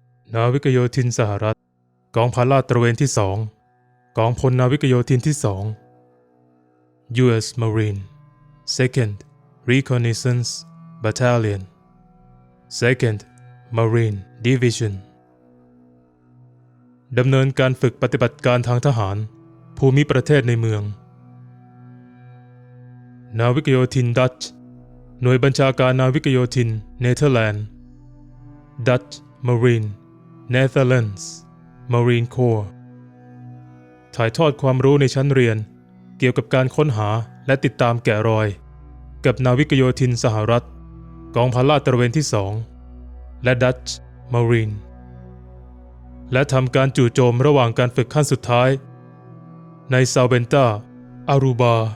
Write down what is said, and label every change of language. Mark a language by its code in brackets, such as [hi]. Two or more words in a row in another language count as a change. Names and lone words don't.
[th] นาวิกโยธินสหรัฐกองพลลาดตระเวนที่2กองพลนาวิกโยธินที่2 U.S. [en] Marine Second Reconnaissance Battalion Second Marine Division [th] ดำเนินการฝึกปฏิบัติการทางทหารภูมิประเทศในเมืองนาวิกโยธินดัตช์หน่วยบัญชาการ นาวิกโยธินเนเธอร์แลนด์ [en] Dutch Marine Netherlands Marine Corps [th] ถ่ายทอดความรู้ในชั้นเรียนเกี่ยวกับการค้นหาและติดตามแกะรอยกับนาวิกโยธินสหรัฐกองพลลาดตระเวนที่2และ [en] Dutch Marine [th] และทำการจู่โจมระหว่างการฝึกขั้นสุดท้ายในซาเวนตาอารูบา